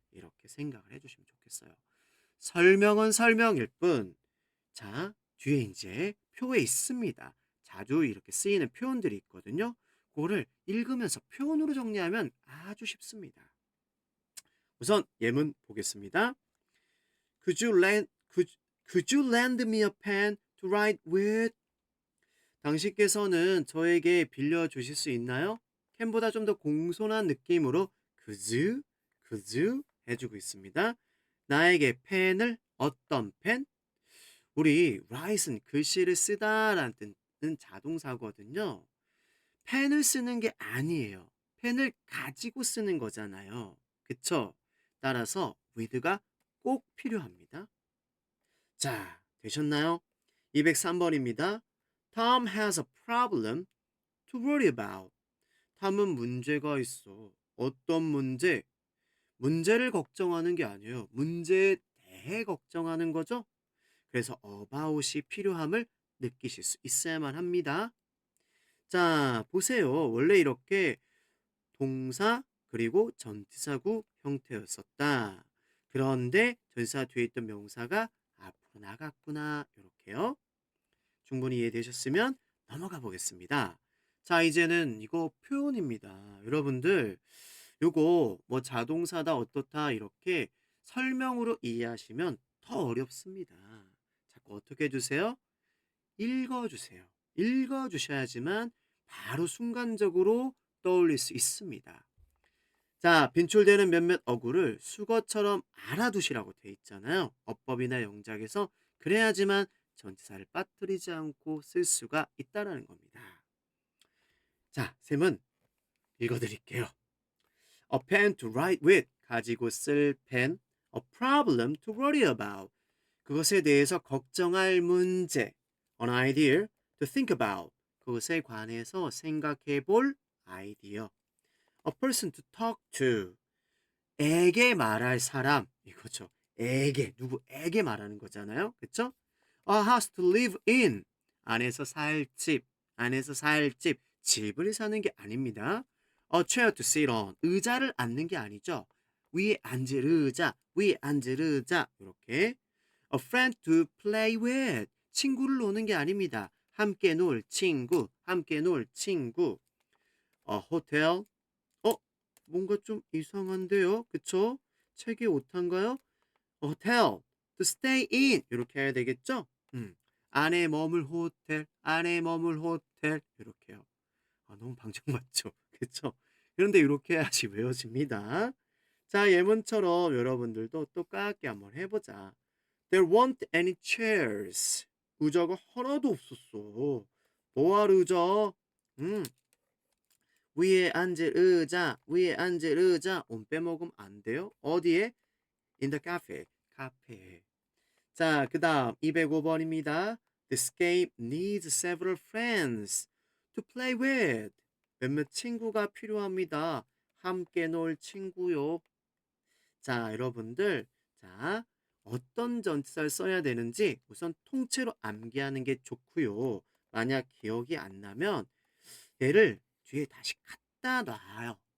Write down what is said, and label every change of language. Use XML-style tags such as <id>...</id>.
<ko>이렇게 생각을 해주시면 좋겠어요. 설명은 설명일 뿐. 자, 뒤에 이제 표에 있습니다. 자주 이렇게 쓰이는 표현들이 있거든요. 그거를 읽으면서 표현으로 정리하면 아주 쉽습니다. 우선 예문 보겠습니다.</ko> <en>Could you lend me a pen to write with?</en> <ko>당신께서는 저에게 빌려주실 수 있나요? 캔보다 좀 더 공손한 느낌으로</ko> <en>could you</en> <ko>해주고 있습니다. 나에게 펜을 어떤 펜? 우리 write은 글씨를 쓰다라는 뜻은 자동사거든요. 펜을 쓰는 게 아니에요. 펜을 가지고 쓰는 거잖아요. 그쵸? 따라서 with가 꼭 필요합니다. 자, 되셨나요? 203번입니다.</ko> <en>Tom has a problem to worry about.</en> <ko>탐은 문제가 있어. 어떤 문제? 문제를 걱정하는 게 아니에요. 문제에 대해 걱정하는 거죠? 그래서 about이 필요함을 느끼실 수 있어야만 합니다. 자, 보세요. 원래 이렇게 동사 그리고 전치사구 형태였었다. 그런데 전치사 뒤에 있던 명사가 앞으로 나갔구나. 이렇게요. 충분히 이해되셨으면 넘어가 보겠습니다. 자, 이제는 이거 표현입니다. 여러분들, 요거 뭐 자동사다 어떻다 이렇게 설명으로 이해하시면 더 어렵습니다. 자꾸 어떻게 해주세요? 읽어주세요. 읽어주셔야지만 바로 순간적으로 떠올릴 수 있습니다. 자, 빈출되는 몇몇 어구를 수거처럼 알아두시라고 돼 있잖아요. 어법이나 영작에서 그래야지만 전치사를 빠뜨리지 않고 쓸 수가 있다는 겁니다. 자, 셈은 읽어드릴게요.</ko> <en>A pen to write with,</en> <ko>가지고 쓸 펜.</ko> <en>A problem to worry about,</en> <ko>그것에 대해서 걱정할 문제.</ko> <en>An idea to think about,</en> <ko>그것에 관해서 생각해 볼 아이디어.</ko> <en>A person to talk to,</en> <ko>에게 말할 사람. 이거죠. 에게, 누구에게 말하는 거잖아요. 그쵸?</ko> <en>A house to live in,</en> <ko>안에서 살 집, 안에서 살 집, 집을 사는 게 아닙니다.</ko> <en>A chair to sit on,</en> <ko>의자를 앉는 게 아니죠. 위에 앉을 의자, 위에 앉을 의자, 이렇게.</ko> <en>A friend to play with,</en> <ko>친구를 노는 게 아닙니다. 함께 놀 친구, 함께 놀 친구. A hotel, 뭔가 좀 이상한데요, 그쵸? 책이 오타인가요?</ko> <en>hotel, to stay in,</en> <ko>이렇게 해야 되겠죠? 안에 머물 호텔, 안에 머물 호텔, 이렇게요. 너무 방정맞죠? 그쵸? 그런데 이렇게 해야지 외워집니다. 자, 예문처럼 여러분들도 똑같게 한번 해보자.</ko> <en>There weren't any chairs.</en> <ko>의자가 하나도 없었어. 뭐할 의자? 위에 앉을 의자, 위에 앉을 의자. 온 빼먹으면 안 돼요. 어디에?</ko> <en>In the cafe.</en> <ko>카페에. 자, 그 다음 205번입니다.</ko> <en>This game needs several friends to play with.</en> <ko>몇몇 친구가 필요합니다. 함께 놀 친구요. 자, 여러분들. 자, 어떤 전치사를 써야 되는지 우선 통째로 암기하는 게 좋고요. 만약 기억이 안 나면 얘를 뒤에 다시 갖다 놔요.</ko>